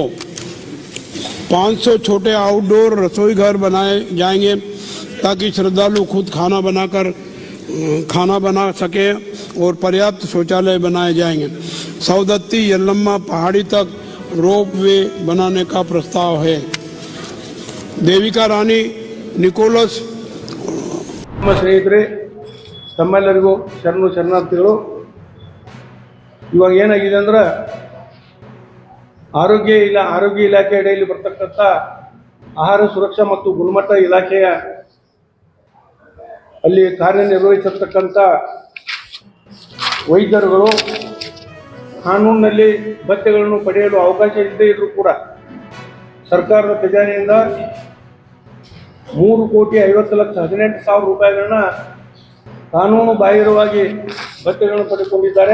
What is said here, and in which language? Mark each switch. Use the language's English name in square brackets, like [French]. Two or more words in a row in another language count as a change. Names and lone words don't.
[Hindi] 500 छोटे आउटडोर रसोई घर बनाए जाएंगे ताकि श्रद्धालु खुद खाना बना सके और पर्याप्त शौचालय बनाए जाएंगे। सवदत्ती यल्लम्मा पहाड़ी तक [English] rope way [Hindi] बनाने का प्रस्ताव है। देविका रानी निकोलस [Kannada] ನಮ್ಮ ಸ್ನೇಹಿತರೆ ತಮ್ಮೆಲ್ಲರಿಗೂ ಶರಣಾರ್ಥಿಗಳು। ಇವಾಗ ಏನಾಗಿದೆ ಅಂದ್ರೆ ಆರೋಗ್ಯ ಇಲಾಖೆ ಅಡಿಯಲ್ಲಿ ಬರ್ತಕ್ಕಂಥ ಆಹಾರ ಸುರಕ್ಷಾ ಮತ್ತು ಗುಣಮಟ್ಟ ಇಲಾಖೆಯ ಅಲ್ಲಿ ಕಾರ್ಯನಿರ್ವಹಿಸತಕ್ಕಂಥ ವೈದ್ಯರುಗಳು ಕಾನೂನಿನಲ್ಲಿ ಭತ್ಯೆಗಳನ್ನು ಪಡೆಯಲು ಅವಕಾಶ ಇಲ್ಲದೇ ಇದ್ರೂ ಕೂಡ ಸರ್ಕಾರದ ಖಜಾನೆಯಿಂದ 3,50,18,000 ರೂಪಾಯಿಗಳನ್ನ ಕಾನೂನು ಬಾಹಿರವಾಗಿ ಭತ್ಯೆಗಳನ್ನು ಪಡೆದುಕೊಂಡಿದ್ದಾರೆ।